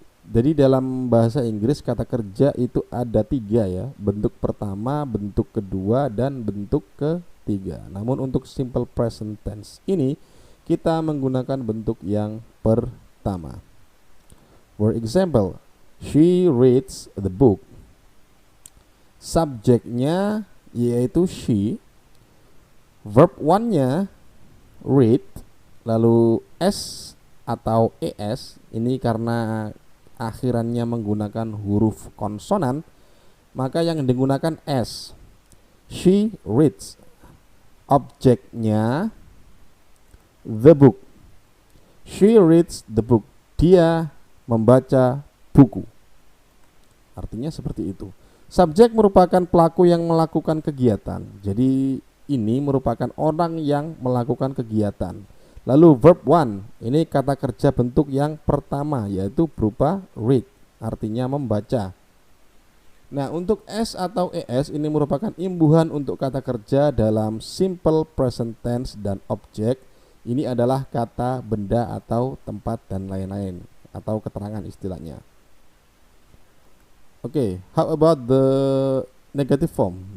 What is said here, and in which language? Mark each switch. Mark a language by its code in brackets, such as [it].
[id] Jadi dalam bahasa Inggris kata kerja itu ada 3 ya, bentuk pertama, bentuk kedua, dan bentuk ketiga. Namun untuk simple present tense ini kita menggunakan bentuk yang pertama. [en] For example, she reads the book. [id] Subjeknya yaitu she, verb one-nya read, lalu s atau es ini karena akhirannya menggunakan huruf konsonan, maka yang digunakan s. [en] She reads. [id] Objeknya [en] the book. She reads the book. [id] Dia membaca buku. Artinya seperti itu. Subjek merupakan pelaku yang melakukan kegiatan. Jadi ini merupakan orang yang melakukan kegiatan. Lalu verb one, ini kata kerja bentuk yang pertama, yaitu berupa read, artinya membaca. Nah, untuk s atau es ini merupakan imbuhan untuk kata kerja dalam simple present tense dan object. Ini adalah kata, benda, atau tempat, dan lain-lain, atau keterangan istilahnya. [en] Oke, how about the negative form?